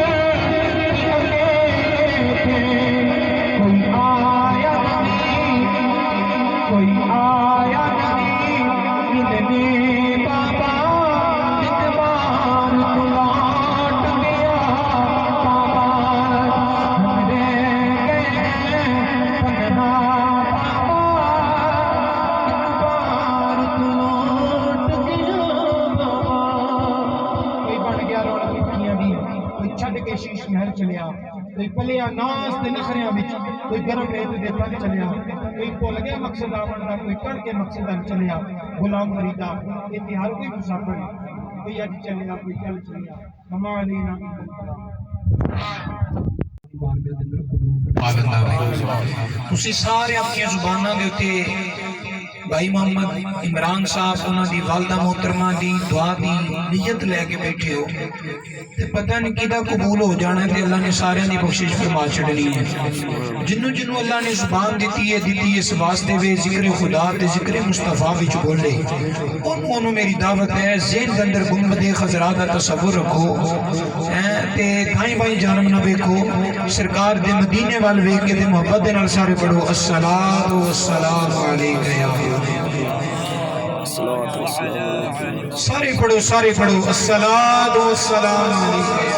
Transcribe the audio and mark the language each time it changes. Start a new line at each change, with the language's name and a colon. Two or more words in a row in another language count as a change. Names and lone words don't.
Urdu: تھے کوئی آیا نہیں کوئی آیا بابا ایک بار تو لوٹ گیا بابا ہم رہ گئے تنہا بابا
Punjabi: ایک بار تو لوٹ گیا بابا کوئی بن گیا رونق مکھیاں دی کوئی چھڈ کے شیش محل چلیا کوئی پلیا ناس تے نخریاں وچ کوئی گرم ریت دے تل چلیا کوئی بھول گیا مقصد آون دا کوئی کر کے مقصد ال چلیا غلام فریدا یہ ہر کوئی مسافر ہے کوئی اج چلیا کوئی کل چلیا مما علینا تسی سارے اپنی زباناں دے اوتے بھائی محمد عمران صاحب انہاں دی والدہ محترمہ دی دعا دی نیت لے کے بیٹھے ہو تے پتہ نہیں کدا قبول ہو جانا ہے تے اللہ نے سارے دی بخشش فرما چھڑنی ہے جنوں اللہ نے زبان دیتی ہے اس واسطے وے ذکر خدا تے ذکر مصطفیٰ وچ بولے انہوں میری دعوت ہے ذہن دے اندر گنبد خضرا دا تصور رکھو تے دائیں بائیں جانب نہ ویکھو سرکار دے مدینے وال ویکھ کے تے محبت دے نال سارے پڑھو
Arabic: الصلاۃ والسلام علیک
Punjabi: یا سارے پڑھو
Arabic: الصلاۃ والسلام علیکہ